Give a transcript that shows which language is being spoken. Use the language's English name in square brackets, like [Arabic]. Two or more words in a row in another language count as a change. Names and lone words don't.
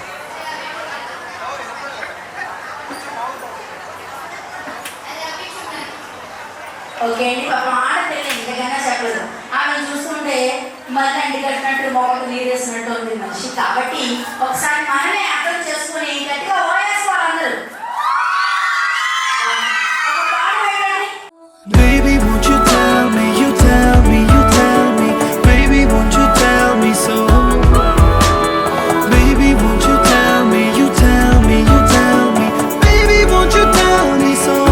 [Telugu] ఓకే అండి, పాపం ఆడపిల్ల ఇంతకన్నా చెప్పలేదు. ఆమె చూస్తుంటే మళ్ళీ అంటి కట్టినట్టు మొక్కకు నీరేసినట్టు ఉంది మనిషి. కాబట్టి ఒకసారి మనమే అర్థం చేసుకుని గట్టిగా ఓయేసుకోవాలి అందరూ. ఒక పాట పెట్టండి. [English] Baby, won't you tell me, you tell me, baby, won't you tell me so? Baby, won't you tell me, you tell me, baby, won't you tell me so?